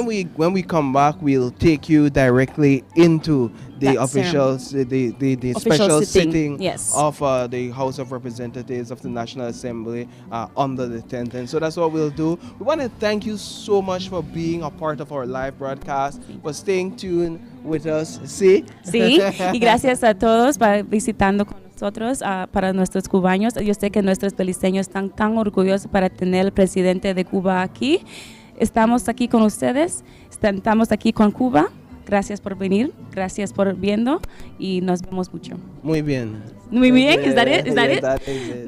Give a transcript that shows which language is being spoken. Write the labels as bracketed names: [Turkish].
[English] And when we come back, we'll take you directly into the official special sitting of the House of Representatives of the National Assembly under the 10th. And so that's what we'll do. We want to thank you so much for being a part of our live broadcast, for staying tuned with us. [Spanish] Sí, y gracias a todos por visitando con nosotros, para nuestros cubanos. Yo sé que nuestros beliceños están tan orgullosos para tener el presidente de Cuba aquí. Estamos aquí con ustedes, estamos aquí con Cuba. Gracias por venir, gracias por viendo, y nos vemos mucho. Muy bien. Muy bien, [English] is that it? Is that it?